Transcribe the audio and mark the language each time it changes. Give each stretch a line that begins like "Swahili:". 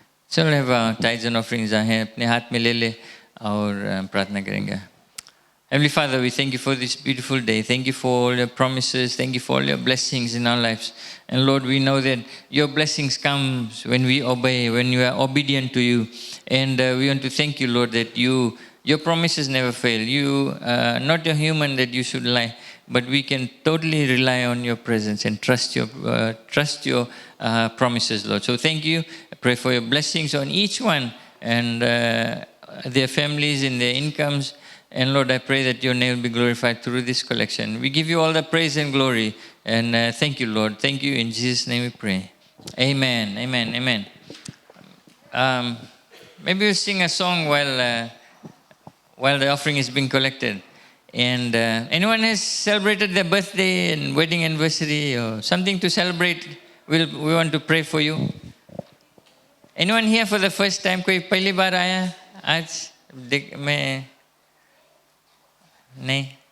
Hindi: चलो
English: have tithes and offerings
Hindi: हैं अपने हाथ में ले ले और प्रार्थना करेंगे.
English: Heavenly Father, we thank you for this beautiful day. Thank you for all your promises. Thank you for all your blessings in our lives. And Lord, we know that your blessings come when we obey, when we are obedient to you. And we want to thank you, Lord, that your promises never fail. You are not a human that you should lie, but we can totally rely on your presence and trust your promises, Lord. So thank you. I pray for your blessings on each one and their families and their incomes. And Lord, I pray that your name will be glorified through this collection. We give you all the praise and glory. And thank you, Lord. Thank you. In Jesus' name we pray. Amen. Amen. Amen. Maybe we'll sing a song while the offering is being collected. And anyone has celebrated their birthday and wedding anniversary or something to celebrate, we want to pray for you. Anyone here for the first time?
Hindi: कोई पहली बार आया आज मैं नहीं.